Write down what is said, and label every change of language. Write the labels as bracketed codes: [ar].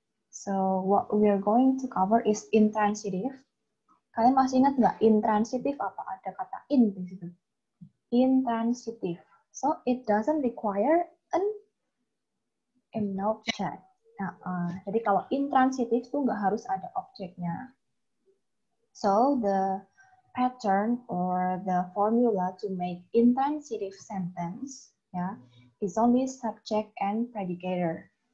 [en] So, what we are going to cover is intransitive. [id] Kalian masih ingat nggak intransitive apa? Ada kata in di situ. [en] Intransitive. So, it doesn't require an object. [id] Jadi kalau intransitive tuh nggak harus ada objeknya. [en] So, the pattern or the formula to make intransitive sentence, yeah, is only subject and predicator.